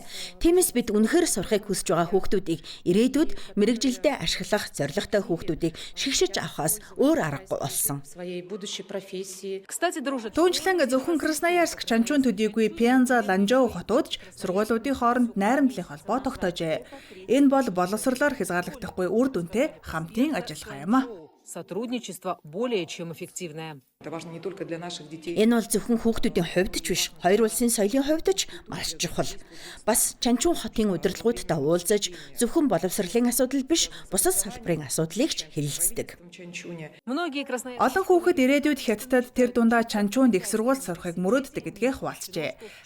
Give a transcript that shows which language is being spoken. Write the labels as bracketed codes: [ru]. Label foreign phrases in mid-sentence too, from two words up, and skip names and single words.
[mn] Тиймээс бид үнэхээр сурахыг хүсэж байгаа хүүхдүүдийг ирээдүйд мэрэгжилдээ ашиглах зорилготой хүүхдүүдийг шигшиж авахаас өөр аргагүй болсон. Түүнчлэн зөвхөн Красноярск, Чанчун төдийгүй Пянза, Ланжоу хотууд ч сургуулиудын хооронд найрамдлын холбоо тогтоожээ. Энэ бол боловсрлоор хязгаарлагдахгүй үр дүнтэй хамтын ажиллагаа юм а. [ru] Сотрудничество более чем эффективное. [mn] Энэ бол зөвхөн хүүхдүүдийн хувьд ч биш, хоёр улсын соёлын хувьд ч маш чухал. Бас Чанчун хотын удирдлагуудтай уулзаж, зөвхөн боловсролын асуудал биш, бусад салбарын асуудлыг ч хэлэлцдэг. Олон хүүхэд ирээдүйд хятадд тэр дундаа Чанчунд их сургууль сурахыг мөрөөддөг гэдгээ хуваалцжээ.